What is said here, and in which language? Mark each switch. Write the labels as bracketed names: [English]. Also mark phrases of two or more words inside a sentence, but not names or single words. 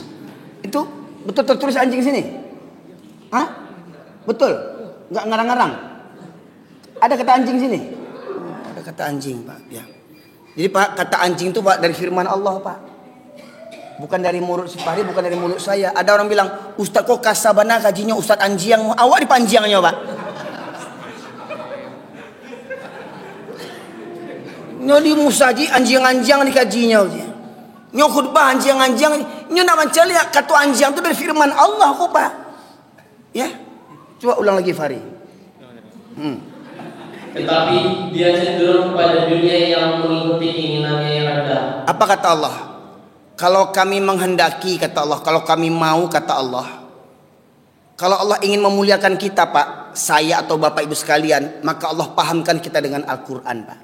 [Indonesian] Itu betul tertulis anjing sini? Hah? Betul? Nggak ngarang-ngarang? Ada kata anjing sini? Ada kata anjing, Pak. Ya. Jadi Pak, kata anjing itu Pak dari firman Allah, Pak. Bukan dari mulut si Fahri, bukan dari mulut saya. Ada orang bilang, [Minangkabau] Ustaz kok kasabana kajinya Ustaz anjing. Awak dipanjangnya, Pak. Nyo di musaji anjing-anjing dikajinya. Nyo khutbah anjing-anjing. [Indonesian] Nyo nak mencari kata anjing itu dari firman Allah kok, Pak. Ya. Coba ulang lagi Fahri. Tetapi dia cenderung kepada dunia yang mengikuti keinginannya yang rendah. Apa kata Allah? Kalau kami menghendaki, kata Allah, kalau kami mau, kata Allah, kalau Allah ingin memuliakan kita, Pak, saya atau Bapak Ibu sekalian, maka Allah pahamkan kita dengan Al-Quran, Pak.